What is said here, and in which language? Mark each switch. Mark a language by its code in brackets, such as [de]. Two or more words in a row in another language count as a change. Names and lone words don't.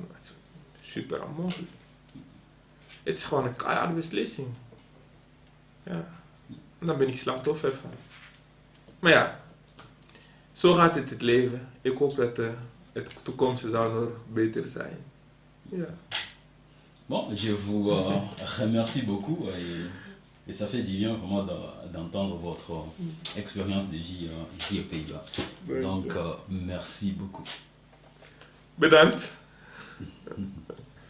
[nl] Dat is super onmogelijk. Het is gewoon een keiharde beslissing. Ja. En dan ben ik slachtoffer van. Maar ja, zo gaat het leven. Ik hoop dat de toekomst zou nog beter zijn. Ja. [fr] Bon, je vous remercie beaucoup et ça fait du bien vraiment d'entendre votre expérience de vie ici aux Pays-Bas. Donc, merci beaucoup. [nl] Bedankt.